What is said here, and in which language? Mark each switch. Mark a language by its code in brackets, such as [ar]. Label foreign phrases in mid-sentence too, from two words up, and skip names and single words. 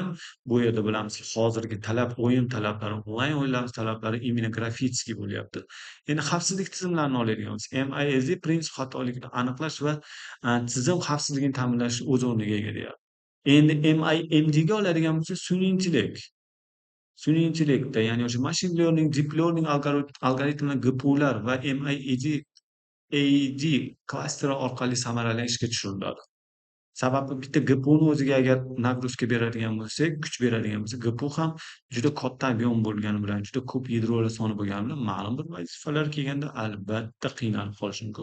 [uz] Bu yerda bilamizki, hozirgi o'yin talablari, onlayn o'yinlar talablari [ru] именно графический [uz] bo'lyapti. Endi xavfsizlik tizimlarini oladigan bo'lsak, MISD prinsip xatolikni aniqlash va tizim xavfsizligini ta'minlash o'z o'rniga ega deyapti. Endi MIMD ga oladigan bo'lsak, sun'iy intellekt. Sun'iy intellektda, ya'ni o'sha [en] machine learning, deep learning [uz] algoritmlar, GPUlar va MIMD AED klasteri orqali samarali ishga tushiriladi. Sababi bitta GPUni o'ziga agar nagruzka beradigan bo'lsak, kuch beradigan bo'lsa, GPU ham juda katta ob'yom bo'lgani bilan, juda ko'p yadrolar soni bo'lgani bilan ma'lum bir vazifalar kelganda albatta qiynalib qolishi mumkin.